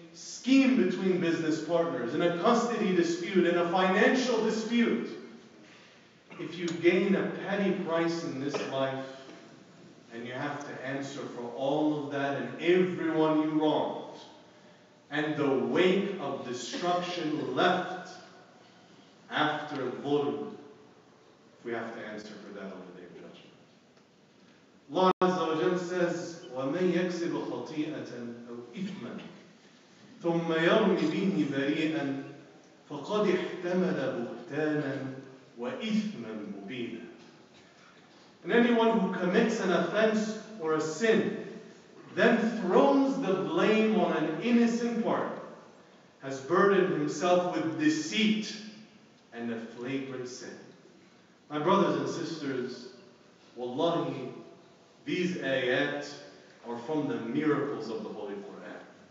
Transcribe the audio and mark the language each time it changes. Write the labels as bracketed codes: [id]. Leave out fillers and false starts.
[en] scheme between business partners, in a custody dispute, in a financial dispute, if you gain a petty price in this life, and you have to answer for all of that and everyone you wronged, and the wake of destruction left after dhulm, we have to answer for that on the day of judgment. Allah Azza wa Jal says, [ar] وَمَنْ يَكْسِبْ خَطِيئَةً أَوْ إِثْمًا ثُمَّ يَرْمِ بِهِ بَرِيئًا فَقَدِ احْتَمَلَ بُهْتَانًا وَإِثْمًا مُبِينًا. [en] And anyone who commits an offense or a sin, then throws the blame on an innocent party, has burdened himself with deceit and a flagrant sin. My brothers and sisters, wallahi, these ayat are from the miracles of the Holy Quran.